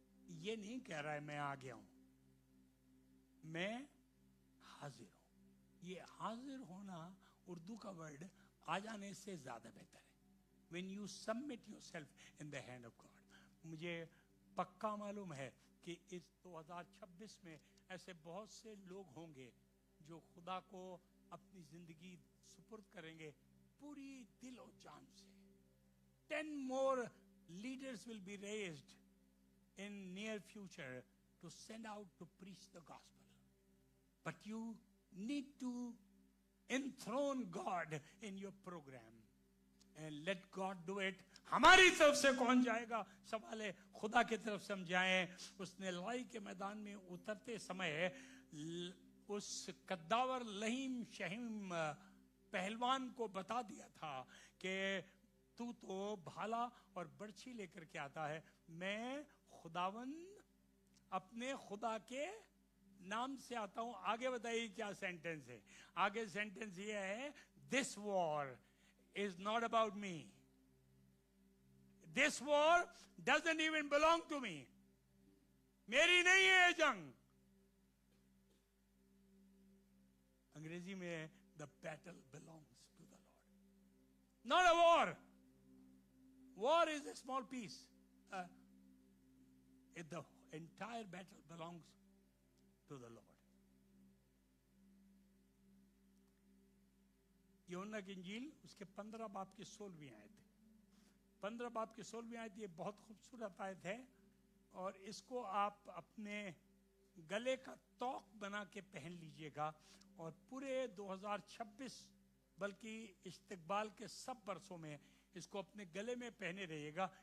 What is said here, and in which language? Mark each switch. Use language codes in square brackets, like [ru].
[hi] ये नहीं कह रहा है मैं आ गया हूं, मैं हाजिर हूं। ये हाजिर होना उर्दू का वर्ड आ जाने से ज्यादा बेहतर है। [en] When you submit yourself in the hand of God। [hi] मुझे पक्का मालूम है कि इस 2026 में ऐसे बहुत से लोग होंगे जो खुदा को अपनी जिंदगी सुपुर्द करेंगे पूरी दिल और जान से। [en] 10 more leaders will be raised in near future to send out to preach the gospel, but you need to enthrone God in your program and let God do it। [hi] हमारी तरफ से कौन जाएगा? सवाल है खुदा की तरफ से हम जाएं। उसने लड़ाई के मैदान में उतरते समय उस कद्दावर लहीम शहीम पहलवान को बता दिया था कि तू तो भाला और बर्छी लेकर के आता है, मैं खुदावंद अपने खुदा के नाम से आता हूं। आगे बताइए क्या सेंटेंस है? आगे सेंटेंस ये है, [en] This war is not about me, this war doesn't even belong to me. [hi] मेरी नहीं है जंग। अंग्रेजी में [en] The battle belongs to the Lord, not a war. War is a small piece. The entire battle belongs to the Lord. [hi] यूहन्ना की इंजील उसके 15 बाब की 16वीं आयत है। 15 बाब की 16वीं आयत ये बहुत खूबसूरत आयत है, और इसको आप अपने गले का तौक बना के पहन लीजिएगा, और पूरे 2026 बल्कि इस्तकबाल के सब बरसों में इसको अपने गले में पहने रहिएगा।